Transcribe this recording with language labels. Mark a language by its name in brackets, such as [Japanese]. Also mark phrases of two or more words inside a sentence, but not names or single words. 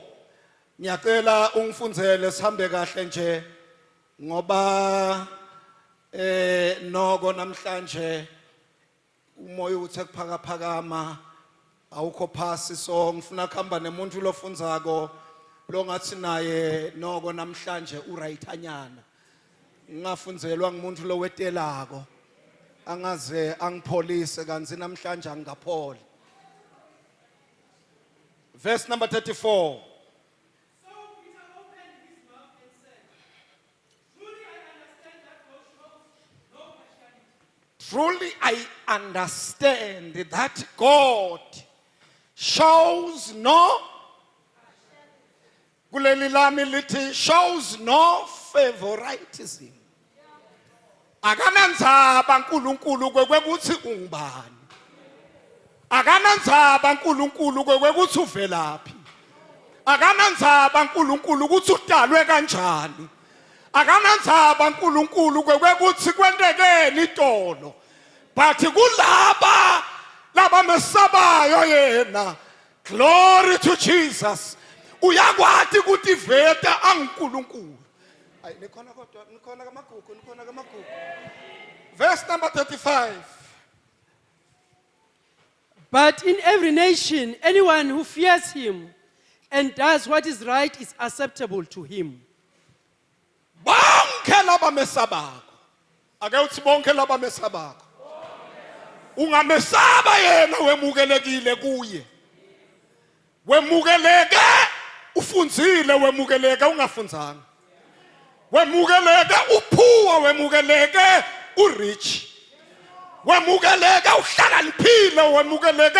[Swati] Ngiyacela ungifundzele sihambe kahle nje ngoba noko namhlanje umoya uthe kuphakaphakama awukho phasi, so ngifuna kuhamba nemuntu lofundzako longathi naye noko namhlanje urayithanyana. Ngingafunzelwa ngumuntu lowetelako angaze angipholise kanzi namhlanje angapholi. [English] Verse number 34. So Peter opened his mouth and said, "Truly I understand that God shows no partiality. Truly I understand that God shows no, [Swati] kuleli lami lithi [English] shows no favoritism. [Swati] Akanandzaba uNkulunkulu kwekuthi ungubani. Akanandzaba uNkulunkulu kwekuthi uvelaphi. Akanandzaba uNkulunkulu ukuthi udalwe kanjani. Akanandzaba uNkulunkulu kwekuthi kwendekeni itolo. But kulaba laba mesabayo yena. [English] Glory to Jesus. [Swati] Uyakwati ukuthi veta anguNkulunkulu. Ay nikhona kodwa nikhona kamagugu. [English] Verse number 35. But in every nation, anyone who fears him and does what is right is acceptable to him. [Swati] bonke laba mesabako ake uthi bonke laba mesabako ungamesaba yena wemukelekile kuye wemukeleke ufunzile wemukeleke ungafunzanga wemukeleke uphuwa wemukeleke urich wemukeleke uhlakaniphile wemukeleke